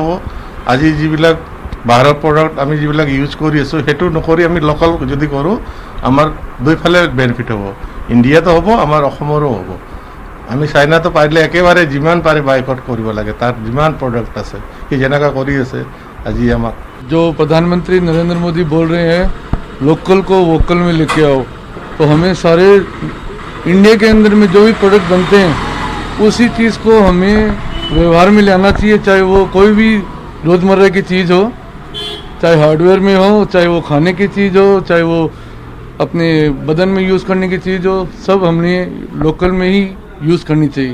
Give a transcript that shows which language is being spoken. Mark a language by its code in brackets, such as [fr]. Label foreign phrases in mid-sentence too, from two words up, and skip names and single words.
[as] আজি যিবিলাক বাহিৰৰ প্ৰডাক্ট আমি যিবিলাক ইউজ কৰি আছোঁ, সেইটো নকৰি আমি লোকেল যদি কৰোঁ, আমাৰ দুইফালে বেনিফিট হ'ব। ইণ্ডিয়াতো হ'ব, আমাৰ অসমৰো হ'ব। আমি চাইনাটো পাৰিলে একেবাৰে যিমান পাৰে বাইকট কৰিব লাগে, তাত যিমান প্ৰডাক্ট আছে সি যেনেকৈ কৰি আছে আজি আমাক। [hi] जो प्रधानमंत्री नरेंद्र मोदी बोल रहे हैं लोकल को वोकल में लेके आओ, तो हमें सारे इंडिया के अंदर में जो भी प्रोडक्ट बनते हैं उसी चीज़ को हमें व्यवहार में लाना चाहिए, चाहे वो कोई भी रोज़मर्रा की चीज़ हो, चाहे हार्डवेयर में हो, चाहे वो खाने की चीज़ हो, चाहे वो अपने बदन में यूज़ करने की चीज़ हो, सब हमने लोकल में ही यूज़ करनी चाहिए।